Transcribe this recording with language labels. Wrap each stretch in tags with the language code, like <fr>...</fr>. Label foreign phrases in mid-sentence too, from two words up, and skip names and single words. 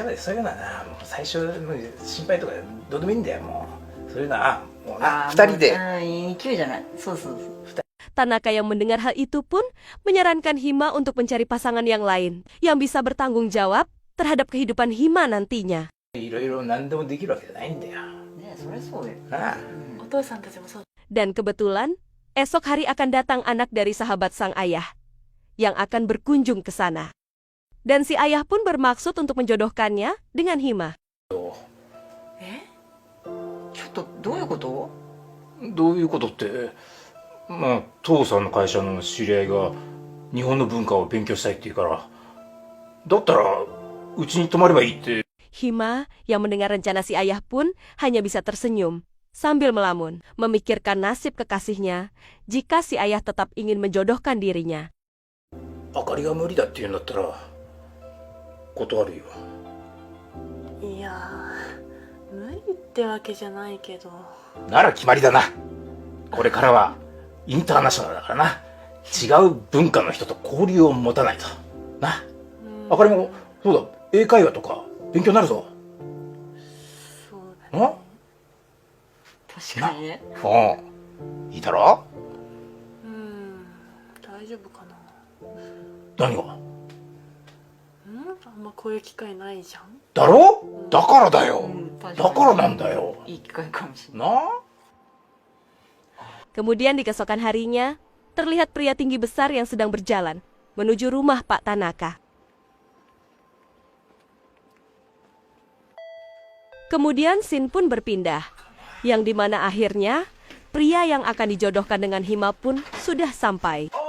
<id>Tanaka yang mendengar hal itu pun menyarankan Hima untuk mencari pasangan yang lain, yang bisa bertanggung jawab terhadap kehidupan Hima nantinya. Dan kebetulan, esok hari akan datang anak dari sahabat sang ayah, yang akan berkunjung ke sana. Dan si ayah pun bermaksud untuk menjodohkannya dengan Hima.</id> <ja>どういうことって、父さんの会社の知り合いが日本の文化を勉強したいって言うから、だったらうちに泊まればいいって。</ja> <id>Hima yang mendengar rencana si ayah pun hanya bisa tersenyum sambil melamun, memikirkan nasib kekasihnya jika si ayah tetap ingin menjodohkan dirinya.</id> <ja>あかりが無理だって言うんだったら断るよ。いやー、無理ってわけじゃないけど。なら決まりだな。これからはインターナショナルだからな。違う文化の人と交流を持たないとな。あかりもそうだ、英会話とか勉強になるぞ。そうだね。確かにね。いいだろ。大丈夫かな。何が？あんまこういう機会ないじゃん。だろ？だからだよ。だからなんだよ。いい機会かもしれない。な。</ja> <id>Kemudian di keesokan harinya, terlihat pria tinggi besar yang sedang berjalan menuju rumah Pak Tanaka. Kemudian scene pun berpindah, yang dimana akhirnya pria yang akan dijodohkan dengan Hima pun sudah sampai.</id>